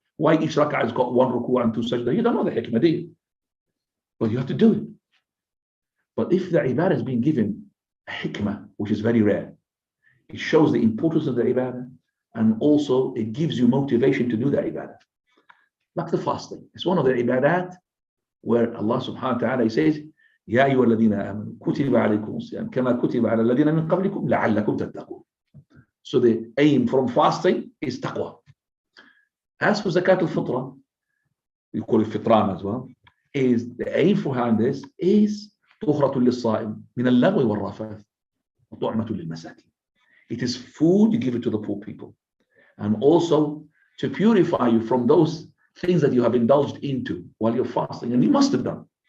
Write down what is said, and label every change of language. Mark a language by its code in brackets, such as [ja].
[en] Why each rak'ah has got 1 ruku' and 2 sajda? You don't know the hikmah, do you? But you have to do it. But if the ibadah is being given a hikmah, which is very rare, it shows the importance of the ibadah, and also it gives you motivation to do the ibadah. Like the fasting. It's one of the ibadat where Allah subhanahu wa ta'ala says, [ar] يا أيها الذين آمنوا كتب عليكم الصيام كما كتب على الذين من قبلكم لعلكم تتقون. [en] So the aim from fasting is taqwa. As for zakat al-fitra, we call it fitran as well, is the aim behind this is [ar] طهرة للصائم من اللغو والرفث وطعمة للمساكين. [en] It is food, you give it to the poor people, and also to purify you from those things that you have indulged into while you're fasting, and you must have done.